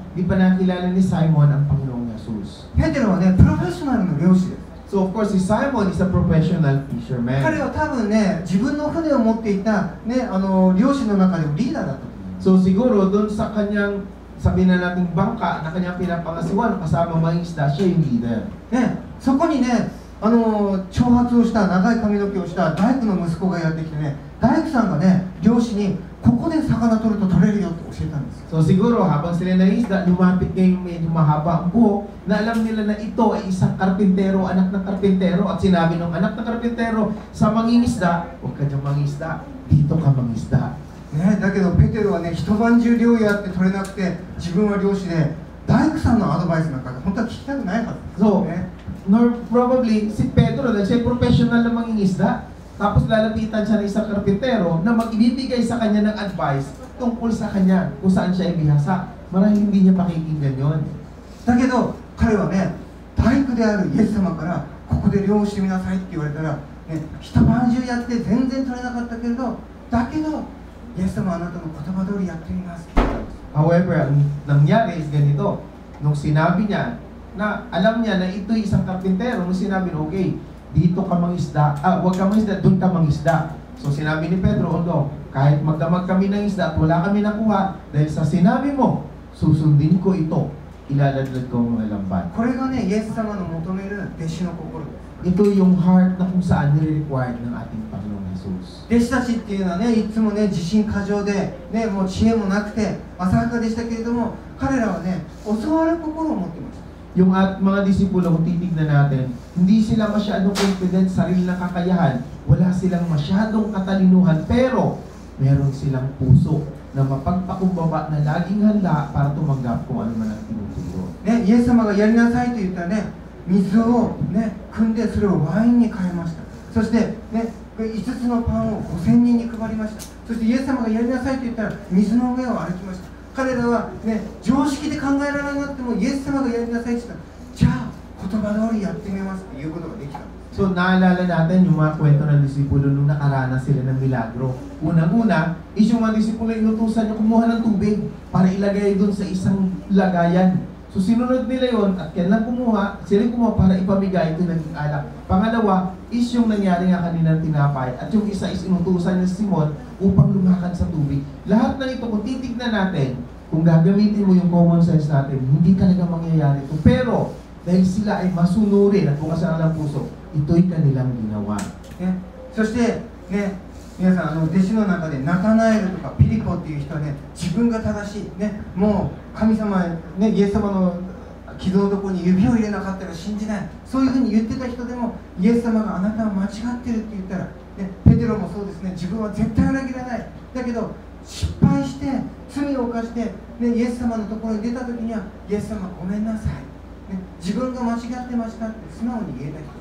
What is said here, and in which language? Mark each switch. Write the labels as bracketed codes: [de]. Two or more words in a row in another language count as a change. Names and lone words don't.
[tl] Hindi pa nakilala ni Simon ang Panginoong Jesus. [ja] ペテロはね、プロフェッショナルの漁師です。 [en] So of course, si Simon is a professional fisherman. [ja] 彼は多分ね、自分の船を持っていた、ね、漁師の中でもリーダーだったと思います。 [tl] So siguro, doon sa kanyang, sabihin na nating bangka na kanyang pinapangasiwan, kasama mga isda, siya yung leader. [ja] ね、そこにね、長髪をした長い髪の毛をした大工の息子がやってきてね、大工さんがね、漁師にここで魚取ると取れるよって教えたんですよ。 [tl] So siguro, habang sila nangisda, lumapit ngayong medyo mahaba ang buhok, na alam nila na ito ay isang karpintero, anak ng karpintero, at sinabi ng anak ng karpintero sa mangingisda, huwag ka dyan mangisda, dito ka mangisda. [ja] ね、だけどペテロはね、一晩中漁やって取れなくて、自分は漁師で大工さんのアドバイスなんか本当は聞きたくないはずですよね。 [en] Nor probably [tl] si Pedro dahil siya professional na mangingisda, tapos lalapitan siya ng isang karpintero na magbibigay sa kanya ng advice tungkol sa kanya kung saan siya ibihasa. Marahil hindi niya pakikinggan yon. [ja] だけど彼はね、大工であるイエス様からここで漁をしてみなさいって言われたら、ね、一晩中やって全然取れなかったけれど、だけどイエス様はあなたの言葉通りやってみますって言ったんです。 [tl] However, ang nangyari is ganito. Nung sinabi niya na alam niya na ito'y isang karpintero, nung sinabi na okay, dito ka mangisda, huwag ka mangisda, doon ka mangisda. So sinabi ni Pedro, kahit magdamag kami ng isda at wala kami nakuha, dahil sa sinabi mo, susundin ko ito, ilaladlad ko ang mga lambat. [ja] これがね、イエス様の求める弟子の心です。 [tl] Ito yung heart na kung saan nire-required ng ating Panginoong Jesus. [ja] 弟子たちっていうのはね、いつもね、自信過剰で、ね、もう知恵もなくて浅はかでしたけれども、彼らはね、教わる心を持ってました。 [tl] Yung mga disipulo, kung titignan natin, hindi sila masyadong confident sa sarili ng kakayahan, wala silang masyadong katalinuhan, pero meron silang puso na mapagpakumbaba na laging handa para tumanggap kung ano man ang tinuturo. [ja] ね、イエス様がやりなさいと言ったらね、水をね、汲んでそれをワインに変えました。そしてね、5つのパンを5000人に配りました。そしてイエス様がやりなさいと言ったら水の上を歩きました。彼らはね、常識で考えられなくてもイエス様がやりなさいと言ったら、じゃあ言葉通りやってみますっていうことができたんです。 [tl] So naalala natin yung mga kwento ng disipulo nung nakaranas sila ng milagro. Unang-una, is yung mga disipulo inutusan niya kumuha ng tubig para ilagay doon sa isang lagayan. So sinunod nila yon at kailan kumuha, sila kumuha para ipamigay, ito naging alak. Pangalawa, is yung nangyari nga kanina ng tinapay at yung isa is inutusan ni Simon upang lumakad sa tubig. Lahat ng ito, kung titignan natin, kung gagamitin mo yung [en] common sense [tl] natin, hindi talaga mangyayari ito. Pero, dahil sila ay masunurin at bukas ang puso, ito'y kanilang ginawa. [ja] ね、そしてね、 皆さん弟子の中でナタナエルとかピリポっていう人はね、自分が正しい、ね、もう神様、ね、イエス様の傷のところに指を入れなかったら信じない、そういうふうに言ってた人でもイエス様があなたは間違ってるって言ったら、ね、ペテロもそうですね、自分は絶対裏切らない、だけど失敗して罪を犯して、ね、イエス様のところに出た時にはイエス様ごめんなさい、ね、自分が間違ってましたって素直に言えた人。